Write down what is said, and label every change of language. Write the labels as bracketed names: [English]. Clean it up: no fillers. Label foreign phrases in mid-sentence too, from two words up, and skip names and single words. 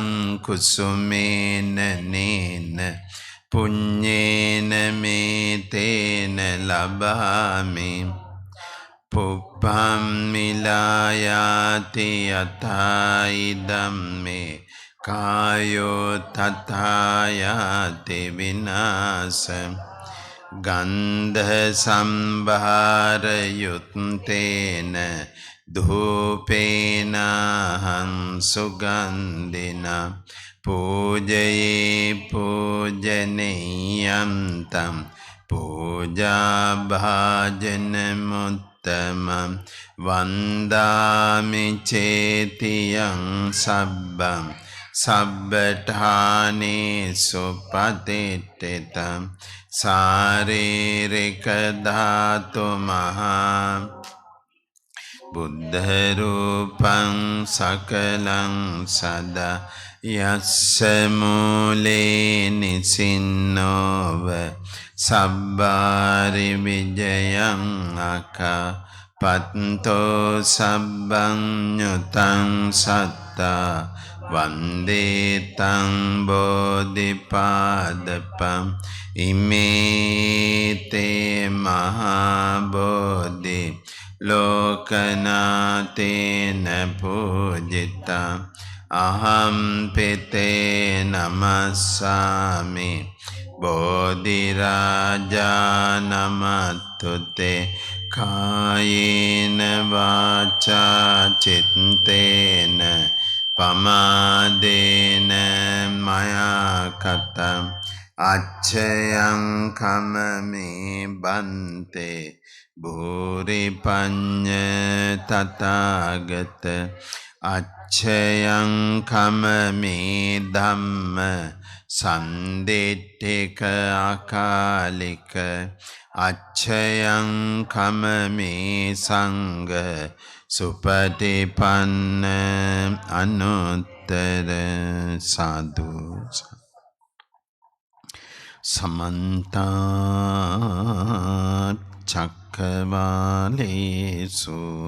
[Pali] කුසුමේන නේන පුඤ්ඤේන මේතේන ලබාමි පුප්පම් මිලායාති යතයිදම්මේ කායෝ තථායති විනාශං ගන්ධ සම්භාර යුත්තේන ධූපේනහං සුගන්ධිනා පූජයේ පූජනීයන්තං පූජා භාජන මුත්තමං වන්දාමි චේතියං සබ්බං සබ්බඨානේසු පතිට්ඨිතං සාරීරික ධාතු මහා බුද්ධ රූපං සකලං සදා යස්ස මූලේ නිසින්නෝව සබ්බාරි විජයං අකා පත්තෝ සබ්බං ඤුතං සත්තා වන්දේතං බෝධිපාදපං ඉමේතේ මහා බෝධි ලෝකනාතේන පූජිතං අහම් පිතේ නමස්සාමි බෝධි රාජා නමතුතේ කායේන වාචා චිත්තේන පමාදේන මයා කතං අච්ඡයං කමමේ බන්තේ භූරි පඤ්ඤ තථාගත අච්ඡයං කමමේ ධම්ම සන්දිට්ඨික අකාලික අච්ඡයං කමමේ සංඝ සුපටිපන්න අනුත්තර සාදු සමන්ත චක්කවාලේසු